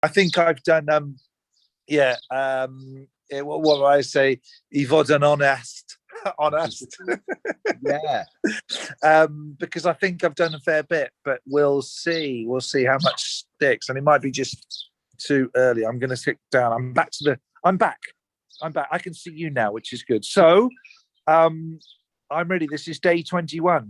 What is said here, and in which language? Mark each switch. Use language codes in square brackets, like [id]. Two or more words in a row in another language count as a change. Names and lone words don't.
[en] I think I've done what do I say? [cy] I fod yn honest. Honest. [en] Yeah. Because I think I've done a fair bit, but we'll see. We'll see how much sticks. And it might be just too early. I'm going to sit down. I'm back. I can see you now, which is good. So I'm ready. This is day 21.